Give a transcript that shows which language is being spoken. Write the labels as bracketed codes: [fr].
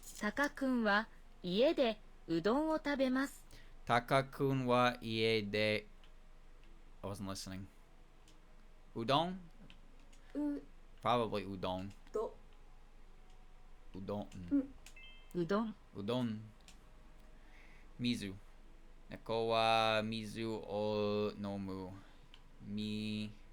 [ja] タカ君は家でうどんを食べますタカ君は家で [en] I wasn't listening. [ja] うどん [en] Probably [ja] うどん。うどん。うどんうどん。水。猫は水を飲む。水。